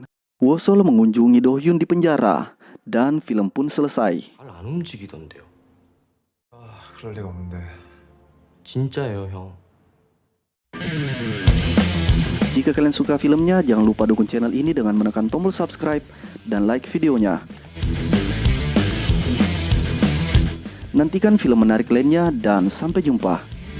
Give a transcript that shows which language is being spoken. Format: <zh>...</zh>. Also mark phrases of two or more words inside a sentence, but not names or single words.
<id>Wosol mengunjungi Do-hyun di penjara dan film pun selesai.</id> <ko>잘 안 움직이던데요. 그럴 리가 없는데. 진짜예요, 형.</ko> <id>Jika kalian suka filmnya, jangan lupa dukung channel ini dengan menekan tombol subscribe dan like videonya. Nantikan film menarik lainnya dan sampai jumpa.</id>